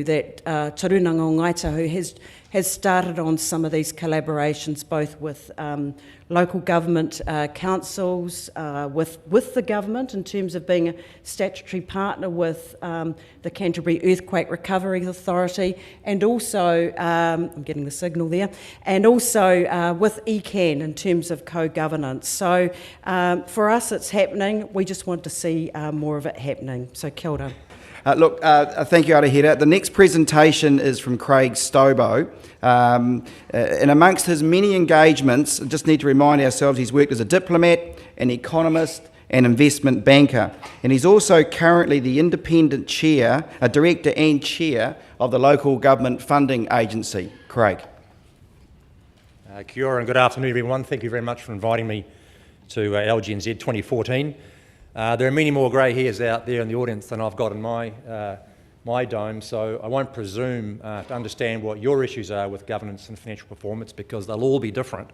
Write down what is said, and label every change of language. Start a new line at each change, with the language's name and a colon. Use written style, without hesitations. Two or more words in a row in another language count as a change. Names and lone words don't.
English: that Te Runanga o Ngai Tahu has started on some of these collaborations, both with local government councils, with the government in terms of being a statutory partner with the Canterbury Earthquake Recovery Authority, and also, I'm getting the signal there, and also with ECAN in terms of co-governance. So for us it's happening, we just want to see more of it happening. So
Māori: kia ora.
English: Thank you, Arihia. The next presentation is from Craig Stobo. And amongst his many engagements, I just need to remind ourselves he's worked as a diplomat, an economist, and investment banker. And he's also currently the independent chair, a director and chair of the local government funding agency. Craig.
Māori: Kia ora
English: and good afternoon, everyone. Thank you very much for inviting me to LGNZ 2014. There are many more grey hairs out there in the audience than I've got in my dome, so I won't presume to understand what your issues are with governance and financial performance, because they'll all be different.